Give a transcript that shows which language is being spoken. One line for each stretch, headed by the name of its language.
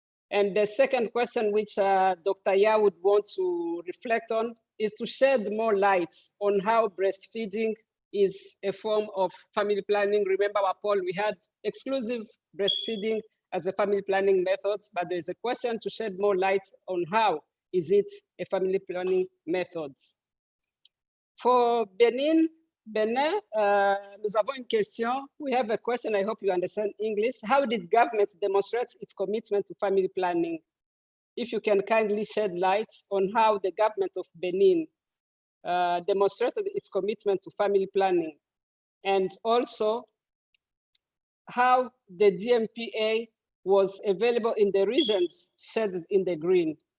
English: And the second question, which Dr. Ya would want to reflect on, is to shed more light on how breastfeeding is a form of family planning. Remember our poll, we had exclusive breastfeeding as a family planning method, but there's a question to shed more light on how is it a family planning method. For Benin,
French: nous avons une question.
English: We have a question, I hope you understand English. How did government demonstrate its commitment to family planning? If you can kindly shed light on how the government of Benin demonstrated its commitment to family planning, and also how the DMPA was available in the regions shaded in the green.